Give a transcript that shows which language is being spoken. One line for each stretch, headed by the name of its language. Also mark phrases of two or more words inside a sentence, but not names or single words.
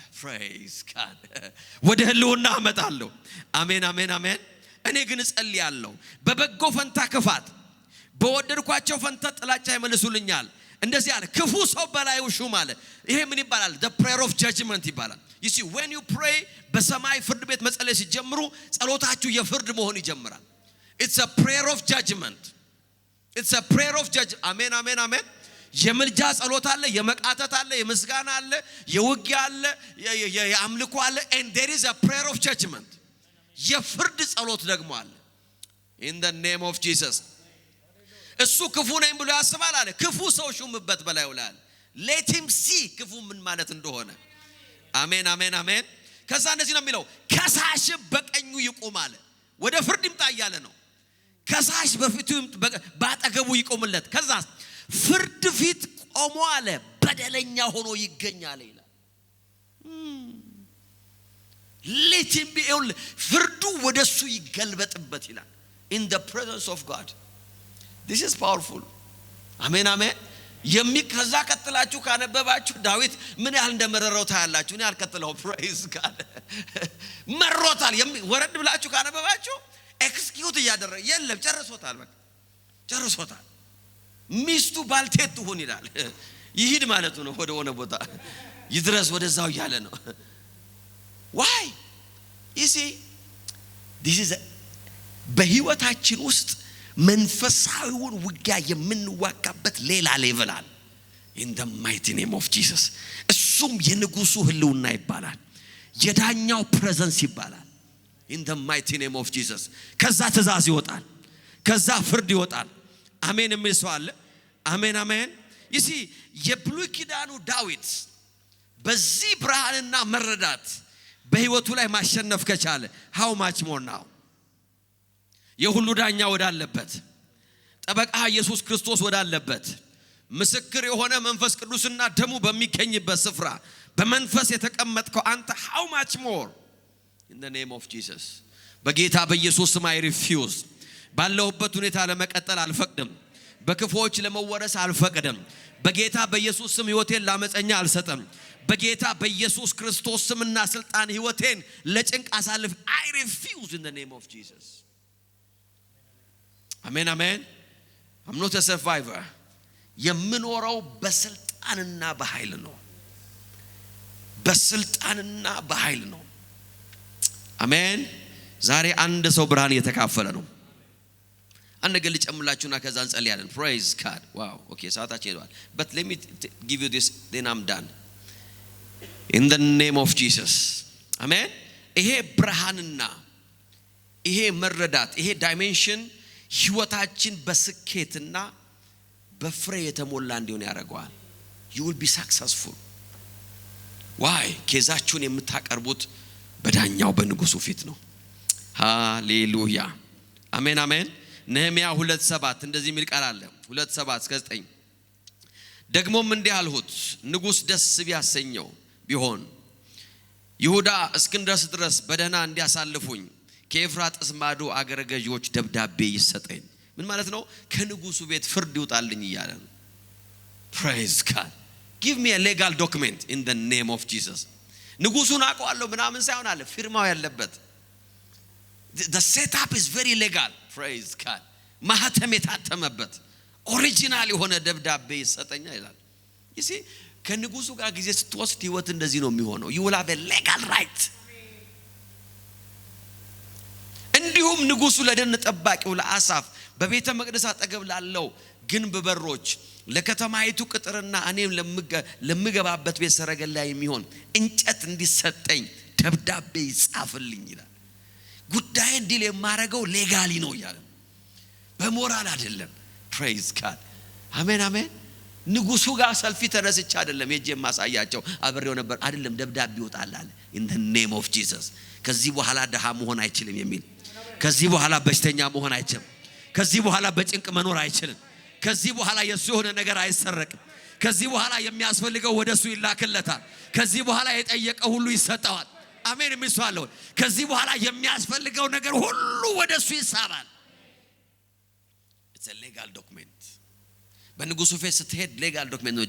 English: praise God
Amharic: ወደ ህልውና አመጣለሁ አሜን አሜን አሜን እኔ ግን እጸልያለሁ በበጎ ፈንታ ክፋት በወደድኳቸው ፈንታ ጥላቻ ይመልሱልኛል እንደዚህ አለ ክፉ ሰው በላዩ ሹም አለ ይሄ ምን ይባላል
English: the prayer of judgment
Amharic: ይባላል
English: you see when you pray
Amharic: በሰማይ ፍርድ ቤት መጸለይ ሲጀምሩ ጸሎታችሁ የፍርድ መሆን ይጀምራል
English: it's a prayer of judgment it's a prayer of judgment
Amharic: አሜን አሜን አሜን የምልጃ ጸሎት አለ የመቃተት አለ የምስጋና አለ የውጊያ አለ የአምልኮ አለ
English: and there is a prayer of judgment
Amharic: የፍርድ ጸሎት ደግሞ አለ
English: in the name of Jesus
Amharic: እሱ ክፉ ነኝ ብሎ ያስባል አለ ክፉ ሰው ሹምበት በላዩ ላይ
English: let him see
Amharic: ክፉ ምን ማለት እንደሆነ አሜን አሜን አሜን ከዛ እንደዚህ ነው የሚለው ከሳሽ በቀኙ ይቆም አለ ወደ ፍርድ ይምጣ እያለ ነው ከሳሽ በፊቱ ባጠገቡ ይቆምለት ከዛ ፍርድ ፊት ቆሞ አለ በደለኛ ሆኖ ይገኛል ይላል
English: let him be
Amharic: ፍርዱ ወደሱ ይገልበጥበት ይላል
English: in the presence of God this is powerful
Amharic: አሜን አሜን የሚከዛ ቀጥላችሁ ካነበባችሁ ዳዊት ምን ያህል እንደመረረው ታያላችሁ እኔ አልከተለው
English: praise God
Amharic: መሮታል ወረድ ብላችሁ ካነበባችሁ ኤክስኪዩት ያደረገ የለም ጨርሶታል በቃ ጨርሶታል ሚስቱ ባልቴት ትሁን ይላል ይሂድ ማለት ነው ወደ ሆነ ቦታ ይድረስ ወደዛው ያለ ነው
English: why you see this is
Amharic: በህይወታችን ውስጥ መንፈሳዊውን ውጊያ የምንዋጋበት ሌላ ሌቭል አለ
English: in the mighty name of Jesus
Amharic: እሱም የንጉሱ ህልውና ይባላል የዳኛው ፕሬዘንስ ይባላል
English: in the mighty name of Jesus
Amharic: ከዛ ትእዛዝ ይወጣል ከዛ ፍርድ ይወጣል አሜን የሚሰዋል አሜን አሜን
English: you see
Amharic: የብሉይ ኪዳኑ ዳዊት በዚህ ብርሃንና መረዳት በህይወቱ ላይ ማሸነፍ ከቻለ
English: how much more now
Amharic: የሁሉ ዳኛ ወዳለበት ጠበቃ ኢየሱስ ክርስቶስ ወዳለበት ምስክር የሆነ መንፈስ ቅዱስና ደሙ በሚገኝበት ስፍራ በመንፈስ የተቀመጥከው አንተ
English: how much more in the name of Jesus
Amharic: በጌታ በኢየሱስ ስም
English: I refuse
Amharic: ባለሁበት ሁኔታ ለመቀጠል አልፈቅድም በክፎች ለመወረስ አልፈቅድም በጌታ በኢየሱስ ስም ሕይወቴን ላመፀኛ አልሰጠም በጌታ በኢየሱስ ክርስቶስ ስምና ስልጣን ሕይወቴን ለጭንቅ አሳልፍ
English: I refuse in the name of Jesus
Amharic: አሜን አሜን
English: I'm not a survivor
Amharic: የምኖረው በስልጣንና በኃይል ነው በስልጣንና በኃይል ነው አሜን ዛሬ አንድ ሰው ብርሃን እየተካፈለ ነው አንድ ገል ጨምላችሁና ከዛ እንጸልያለን
English: praise God wow okay
Amharic: ሰዓታችን ሄዷል
English: but let me give you this then I'm done in the name of Jesus
Amharic: አሜን ይሄ ብርሃንና ይሄ መረዳት ይሄ ዳይሜንሽን ህይወታችን በስኬትና በፍሬ የተሞላ እንዲሆን ያደርጋል
English: you will be successful why
Amharic: ኬዛችሁን የምታቀርቡት በዳኛው በንጉሱ ፊት ነው ሃሌሉያ አሜን አሜን ነህምያ 2:7 እንደዚህ የሚል ቃል አለ 2:7-9 ደግሞም እንዲህ አልሁት ንጉስ ደስ ቢያሰኘው ቢሆን ይሁዳ እስክንድረስ ድረስ በደህና እንዲያሳልፉኝ ከኤፍራጥስ ማዶ አገረ ገዢዎች ደብዳቤ ይሰጠኝ ምን ማለት ነው ከንጉሱ ቤት ፍርድ ይውጣልኝ ይያለ
English: praise God give me a legal document in the name of Jesus
Amharic: ንጉሱን አቋለው ምናምን ሳይሆን አለ ፊርማው ያለበት
English: the setup is very legal praise God
Amharic: ማህተም የታተመበት ኦሪጂናል የሆነ ደብዳቤ ይሰጠኛ ይላል
English: you see
Amharic: ከንጉሱ ጋር ጊዜ ስትወስድ ህይወት እንደዚህ ነው የሚሆነው
English: you will have a legal right
Amharic: እንዲሁም ንጉሱ ለደን ጠባቂው ለአሳፍ በቤተ መቅደስ አጠገብ ላለው ግንብ በሮች ለከተማይቱ ቅጥርና እኔም ለምገባበት ቤት ሰረገላ የሚሆን እንጨት እንዲሰጠኝ ደብዳቤ ይጻፍልኝ ይላል ጉዳይ እንዲል የማረገው ሌጋሊ ነው ይላል በሞራል አይደለም
English: praise God
Amharic: አሜን አሜን ንጉሱ ጋር ሰልፊ ተነስቻ አይደለም የጄ ማሳያቸው አብሬው ነበር አይደለም ደብዳቤ ይወጣላል
English: in the name of Jesus
Amharic: ከዚህ በኋላ ደሃ መሆን አይችልም የሚል ከዚህ በኋላ በሽተኛ መሆን አይችልም ከዚህ በኋላ በጭንቅ መኖር አይችልም ከዚህ በኋላ የሱ የሆነ ነገር አይሰረቅም ከዚህ በኋላ የሚያስፈልገው ወደሱ ይላክለታል ከዚህ በኋላ የጠየቀው ሁሉ ይሰጣዋል አሜን የሚስዋለው ከዚህ በኋላ የሚያስፈልገው ነገር ሁሉ ወደሱ ይሳባል
English: it's a legal document
Amharic: በንጉሱ ፊት ስትሄድ
English: legal document
Amharic: ነው እጅ